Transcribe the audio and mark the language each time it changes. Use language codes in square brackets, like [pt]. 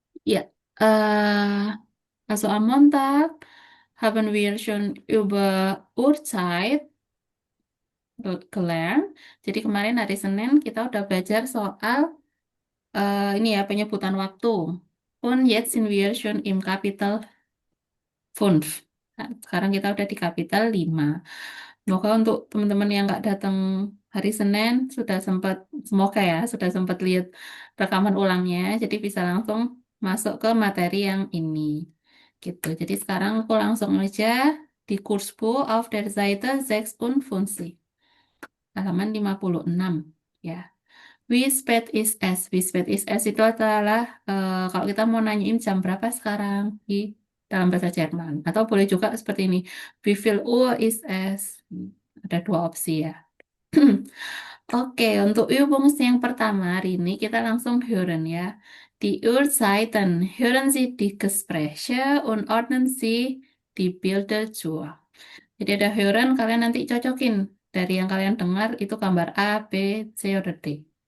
[de] Ja, also am Montag haben wir schon über Uhrzeit gelernt. [id] Jadi kemarin hari Senin kita udah belajar soal ini ya penyebutan waktu. [de] Und jetzt sind wir schon im Kapitel 5. [id] Nah, sekarang kita udah di kapitel 5. Semoga untuk teman-teman yang nggak datang hari Senin semoga ya sudah sempat lihat rekaman ulangnya, jadi bisa langsung masuk ke materi yang ini. Gitu. Jadi sekarang aku langsung aja di Kursbuch [de] auf der Seite 56, [id] halaman 56 ya. [de] Wie spät ist es? Wie spät ist es [id] itu adalah kalau kita mau nanyain jam berapa sekarang di dalam bahasa Jerman. Atau boleh juga seperti ini. [de] Wie viel Uhr ist es? [id] Ada dua opsi ya. Oke, untuk Übungs yang pertama hari ini kita langsung hören ya. [de] Die Uhrzeiten. Hören Sie die Gespräche und ordnen Sie die Bilder zu. [id] Jadi ada hören, kalian nanti cocokin. Dari yang kalian dengar itu gambar A, B, C, atau D.